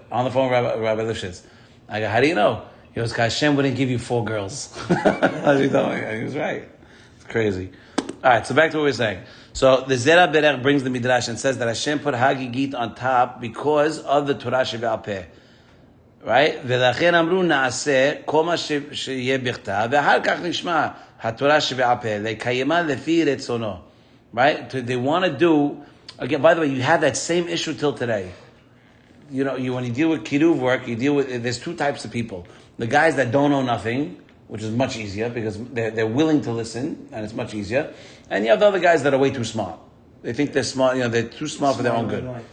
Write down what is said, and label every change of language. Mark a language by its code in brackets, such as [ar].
[en] On the phone, Rabbi Lifshitz. I go, how do you know? He goes, Hashem wouldn't give you 4 girls. As he told me. And he was right. It's crazy. All right, so back to what we were saying. So the Zera Berech brings the Midrash and says that Hashem put Hagigit on top because of the Torah Shebe'al Peh. Right? [he] ולכן אמרו נעשה כל מה שיהיה בכתב ואחר כך נשמע התורה שבעל פה לקיימה לפי רצונו. [en] Right? They want to do, again, by the way, you have that same issue till today. You know, when you deal with kiruv work, there's 2 types of people. The guys that don't know nothing, which is much easier because they're willing to listen and it's much easier. And you have the other guys that are way too smart. They think they're smart, they're too smart for their own good.